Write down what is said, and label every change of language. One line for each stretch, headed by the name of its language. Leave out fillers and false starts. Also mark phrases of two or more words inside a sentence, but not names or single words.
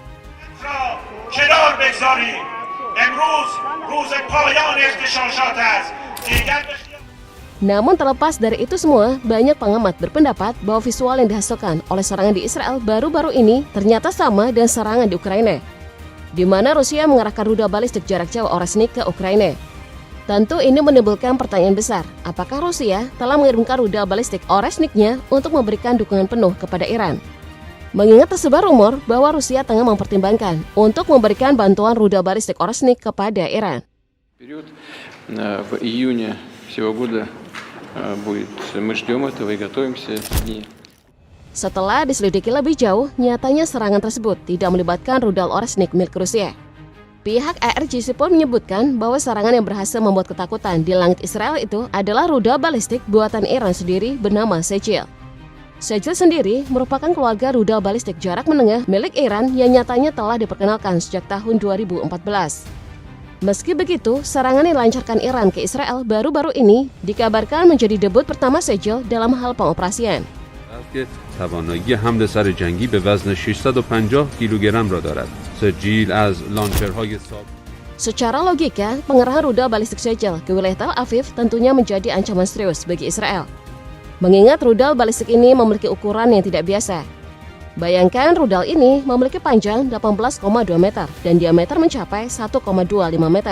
Indonesian: Namun terlepas dari itu semua, banyak pengamat berpendapat bahwa visual yang dihasilkan oleh serangan di Israel baru-baru ini ternyata sama dengan serangan di Ukraina, di mana Rusia mengerahkan rudal balistik jarak jauh Oresnik ke Ukraina. Tentu ini menimbulkan pertanyaan besar, apakah Rusia telah mengirimkan rudal balistik Oresniknya untuk memberikan dukungan penuh kepada Iran? Mengingat tersebar rumor bahwa Rusia tengah mempertimbangkan untuk memberikan bantuan rudal balistik Oresnik kepada Iran.
Russian: В июне всего года будет. Мы ждем этого и готовимся.
Indonesian: Setelah diselidiki lebih jauh, nyatanya serangan tersebut tidak melibatkan rudal Oresnik milik Rusia. Pihak ARGC pun menyebutkan bahwa serangan yang berhasil membuat ketakutan di langit Israel itu adalah rudal balistik buatan Iran sendiri bernama Sejil. Sejil sendiri merupakan keluarga rudal balistik jarak menengah milik Iran yang nyatanya telah diperkenalkan sejak tahun 2014. Meski begitu, serangan yang dilancarkan Iran ke Israel baru-baru ini dikabarkan menjadi debut pertama Sejil dalam hal pengoperasian.
Persian: توانایی حمل سر جنگی به وزن 650 کیلوگرم را دارد. سجیل از لانچرهای ساب.
Indonesian: Secara logika, pengerahan rudal balistik Sejil ke wilayah Tel Aviv tentunya menjadi ancaman serius bagi Israel. Mengingat rudal balistik ini memiliki ukuran yang tidak biasa. Bayangkan rudal ini memiliki panjang 18,2 meter dan diameter mencapai 1,25 meter.